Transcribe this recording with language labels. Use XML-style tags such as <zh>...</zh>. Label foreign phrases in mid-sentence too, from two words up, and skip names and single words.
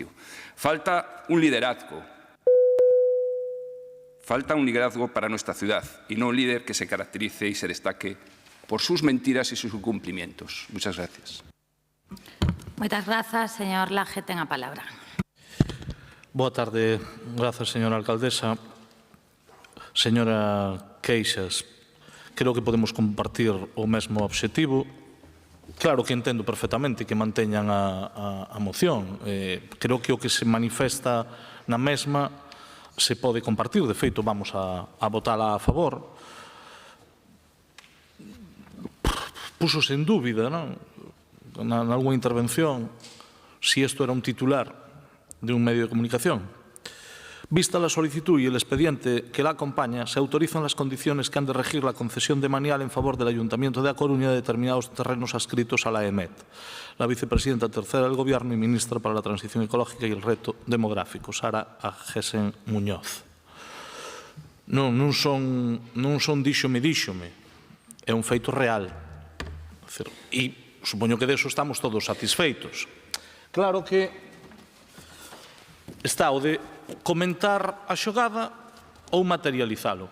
<es>Falta un liderazgo. Falta un liderazgo para nuestra ciudad y no un líder que se caracterice y se destaque por sus mentiras y sus incumplimientos. Muchas gracias. Muchas gracias, señor Laje. Tenga palabra.</es> <gl>Boa tarde.</gl> <es>Gracias, señora alcaldesa.</es> <gl>Señora Queixas, creo que podemos compartir o mesmo obxectivo. Claro que entendo perfectamente que manteñan a moción. Creo que o que se manifesta na mesma se pode compartir, de feito vamos a votala a favor. Púsose en dúbida, non? Nalgúa intervención, si isto era un titular de un medio de comunicación.</gl> <es>Vista la solicitud y el expediente que la acompaña, se autorizan las condiciones que han de regir la concesión de manial en favor del Ayuntamiento de A Coruña de determinados terrenos adscritos a la EMET. La vicepresidenta tercera del Gobierno y ministra para la Transición Ecológica y el Reto Demográfico, Sara Agesen Muñoz.</es> <gl>Non son díxome, é un feito real. E supoño que deso estamos todos satisfeitos. Claro que está o de comentar a xogada ou materializalo.</gl>